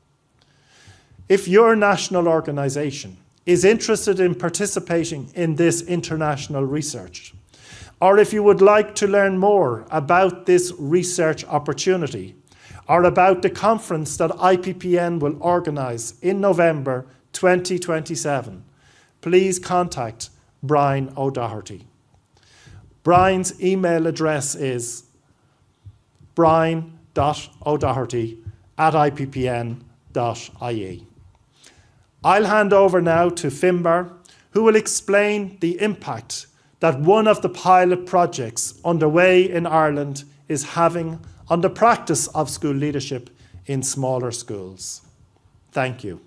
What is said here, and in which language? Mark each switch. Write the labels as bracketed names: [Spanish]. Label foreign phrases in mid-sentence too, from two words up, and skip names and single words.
[English] If your national organisation is interested in participating in this international research, or if you would like to learn more about this research opportunity, or about the conference that IPPN will organise in November 2027, please contact Brian O'Doherty. Brian's email address is brian.o'doherty@ippn.ie. I'll hand over now to Finbar, who will explain the impact that one of the pilot projects underway in Ireland is having on the practice of school leadership in smaller schools. Thank you.